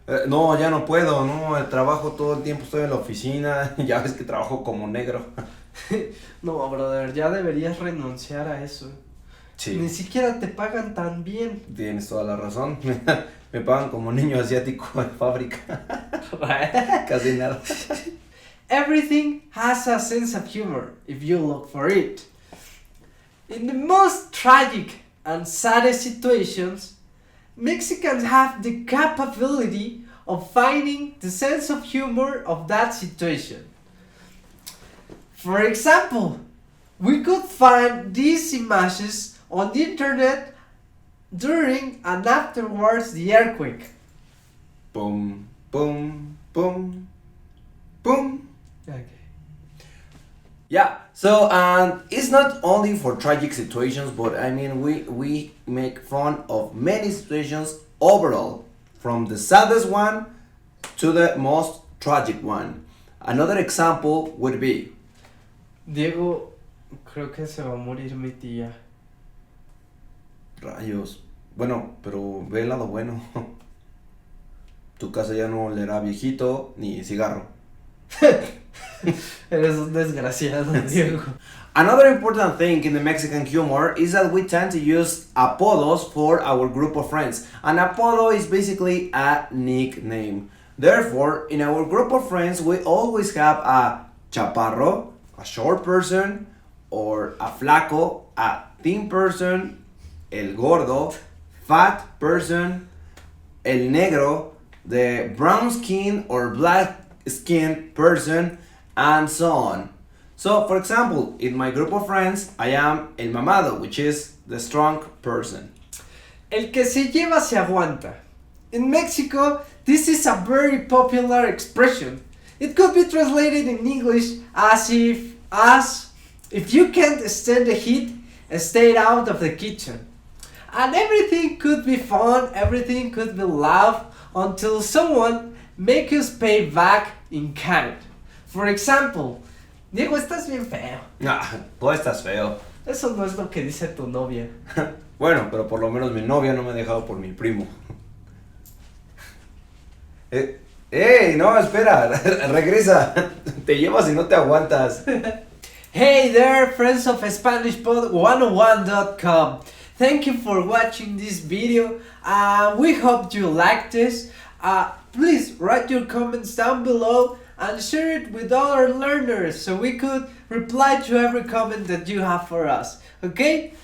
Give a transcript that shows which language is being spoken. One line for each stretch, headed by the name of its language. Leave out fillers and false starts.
Spanish: No, ya no puedo, no, trabajo todo el tiempo, estoy en la oficina, ya ves que trabajo como negro. No, brother, ya deberías renunciar a eso. Sí. Ni siquiera te pagan tan bien. Tienes toda la razón, me pagan como niño asiático en fábrica. Casi nada.
English: Everything has a sense of humor if you look for it. In the most tragic and saddest situations, Mexicans have the capability of finding the sense of humor of that situation. For example, we could find these images on the internet during and afterwards the earthquake. Boom, boom, boom, boom. Okay. Yeah, so it's not only for tragic situations, but I mean we make fun of many situations overall, from the saddest one to the most tragic one. Another example would be,
Spanish: Diego, creo que se va a morir mi tía. rayos, bueno, pero ve el lado bueno. Tu casa ya no olerá viejito ni cigarro. Eres un desgraciado, Diego.
English: Another important thing in the Mexican humor is that we tend to use apodos for our group of friends. An apodo is basically a nickname. Therefore, in our group of friends, we always have a chaparro, a short person, or a flaco, a thin person, el gordo, fat person, el negro, the brown skin or black skin person, and so on. So, for example, in my group of friends, I am el mamado, which is the strong person.
Spanish: El que se lleva se aguanta.
English: In Mexico, this is a very popular expression. It could be translated in English as if you can't stand the heat, stay out of the kitchen. And everything could be fun, everything could be loud, until someone make us pay back in kind. For example,
Spanish: Diego, estás bien feo. Tú estás feo. Eso no es lo que dice tu novia. Bueno, pero por lo menos mi novia no me ha dejado por mi primo. ¡Ey! No, espera, regresa. Te llevas y no te aguantas.
English: Hey there, friends of SpanishPod101.com. Thank you for watching this video. We hope you liked this. Please write your comments down below and share it with other learners so we could reply to every comment that you have for us. Okay?